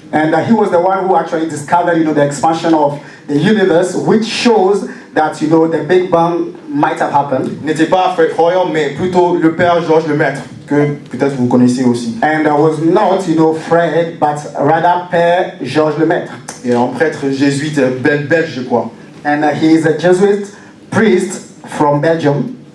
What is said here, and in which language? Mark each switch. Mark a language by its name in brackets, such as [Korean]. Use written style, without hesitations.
[English] And he was the one who actually discovered, the expansion of the universe, which shows that, the Big Bang might have happened. [French] N'était pas Fred Hoyle, mais plutôt le père Georges Lemaître, que peut-être vous connaissez aussi. [English] And was not, Fred, but rather Père Georges Lemaître. [French] Et un prêtre jésuite belge, je crois. [English] And he is a Jesuit priest from Belgium.